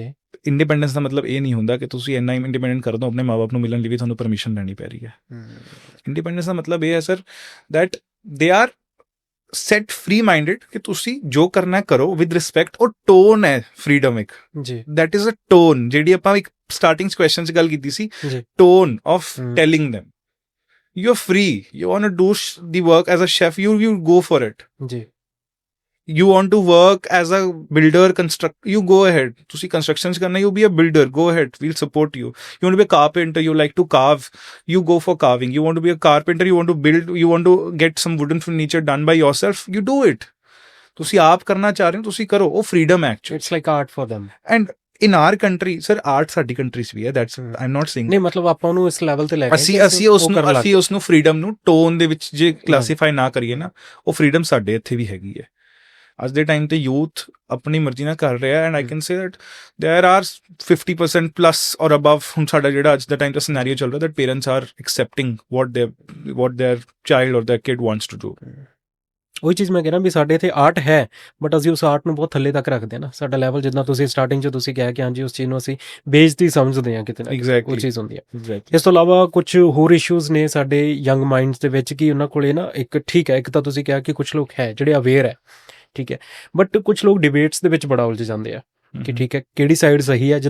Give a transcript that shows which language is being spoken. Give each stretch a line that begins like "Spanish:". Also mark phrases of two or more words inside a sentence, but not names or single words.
Punjabi: ਇੰਡੀਪੈਂਡੈਂਸ ਦਾ ਮਤਲਬ ਇਹ ਨਹੀਂ ਹੁੰਦਾ ਕਿ ਤੁਸੀਂ ਇੰਨਾ ਇੰਡੀਪੈਂਡੈਂਟ ਕਰ ਦਿਓ, ਆਪਣੇ ਮਾਂ ਬਾਪ ਨੂੰ ਮਿਲਣ ਲਈ ਵੀ ਤੁਹਾਨੂੰ ਪਰਮਿਸ਼ਨ ਲੈਣੀ ਪੈ ਰਹੀ ਹੈ। ਇੰਡੀਪੈਂਡੈਂਸ ਦਾ ਮਤਲਬ ਇਹ ਹੈ ਸਰ
English: that they are set free minded,
Punjabi: ਕਿ ਤੁਸੀਂ ਜੋ ਕਰਨਾ ਕਰੋ
English: with respect.
Punjabi: ਉਹ ਟੋਨ ਹੈ ਫਰੀडम ਇੱਕ, ਜੀ।
English: That is a tone,
Punjabi: ਜਿਹੜੀ ਆਪਾਂ ਇੱਕ ਸਟਾਰਟਿੰਗ ਕੁਐਸਚਨ 'ਚ ਗੱਲ ਕੀਤੀ ਸੀ,
English: tone of telling them you are free, you want to do the work as a chef, you go for it.
Punjabi: ਜੀ।
English: You want to work as a builder, you go ahead.
Punjabi: ਤੁਸੀਂ constructions ਕਰਨਾ,
English: you be a builder, go ahead, we'll support you. You want to be a carpenter, you like to carve, you go for carving. You want to be a carpenter, you want to build, you want to get some wooden furniture done by yourself, you do it.
Punjabi: ਤੁਸੀਂ ਆਪ ਕਰਨਾ ਚਾਹ ਰਹੇ ਹੋ, ਤੁਸੀਂ ਕਰੋ, ਉਹ freedom ਹੈ actually.
English: It's like art for them. And in our country, sir, art
Punjabi: ਸਾਡੀ ਕੰਟਰੀਜ਼ ਵੀ ਹੈ,
English: that's I'm not saying.
Punjabi: ਨਹੀਂ ਮਤਲਬ ਆਪਾਂ ਉਹਨੂੰ ਇਸ ਲੈਵਲ ਤੇ ਲੈ ਕੇ ਅਸੀਂ ਉਸ ਨੂੰ freedom ਨੂੰ ਟੋਨ ਦੇ ਵਿੱਚ ਜੇ ਕਲਾਸੀਫਾਈ ਨਾ ਕਰੀਏ ਨਾ, ਉਹ freedom ਸਾਡੇ ਇੱਥੇ ਵੀ ਹੈਗੀ ਹੈ। ਅੱਜ ਦੇ ਟਾਈਮ ਤੇ ਯੂਥ ਆਪਣੀ ਮਰਜ਼ੀ ਨਾਲ ਕਰ ਰਿਹਾ,
English: and I can say that there are 50% plus or above.
Punjabi: ਹੁਣ ਸਾਡਾ ਜਿਹੜਾ ਅੱਜ ਦਾ ਟਾਈਮ ਦਾ ਸਿਨੈਰੀਓ ਚੱਲ ਰਿਹਾ,
English: that parents are accepting what their child or their kid wants to do.
Punjabi: ਉਹੀ ਚੀਜ਼ ਮੈਂ ਕਹਿ ਰਿਹਾ ਵੀ ਸਾਡੇ ਇੱਥੇ ਆਰਟ ਹੈ, ਬਟ ਅਸੀਂ ਉਸ ਆਰਟ ਨੂੰ ਬਹੁਤ ਥੱਲੇ ਤੱਕ ਰੱਖਦੇ ਹਾਂ ਨਾ। ਸਾਡਾ ਲੈਵਲ ਜਿੱਦਾਂ ਤੁਸੀਂ ਸਟਾਰਟਿੰਗ 'ਚ ਤੁਸੀਂ ਕਿਹਾ ਕਿ ਹਾਂਜੀ ਉਸ ਚੀਜ਼ ਨੂੰ ਅਸੀਂ ਬੇਇੱਜ਼ਤੀ ਸਮਝਦੇ ਹਾਂ ਕਿਤੇ ਨਾ ਕਿਤੇ, ਉਹ ਚੀਜ਼ ਹੁੰਦੀ ਹੈ। ਇਸ ਤੋਂ ਇਲਾਵਾ ਕੁਝ ਹੋਰ ਇਸ਼ੂਜ਼ ਨੇ ਸਾਡੇ
English: young minds
Punjabi: ਦੇ ਵਿੱਚ, ਕਿ ਉਹਨਾਂ ਕੋਲੇ ਨਾ ਇੱਕ ਠੀਕ ਹੈ, ਇੱਕ ਤਾਂ ਤੁਸੀਂ ਕਿਹਾ ਕਿ ਕੁਝ ਲੋਕ ਹੈ ਜਿਹੜੇ ਅਵੇਅਰ ਹੈ, ਠੀਕ ਹੈ, ਬਟ ਕੁਝ ਲੋਕ ਡਿਬੇਟਸ ਦੇ ਵਿੱਚ ਬੜਾ ਉਲਝ ਜਾਂਦੇ ਆ ਕਿ ਠੀਕ ਹੈ ਕਿਹੜੀ ਸਾਈਡ ਸਹੀ ਹੈ।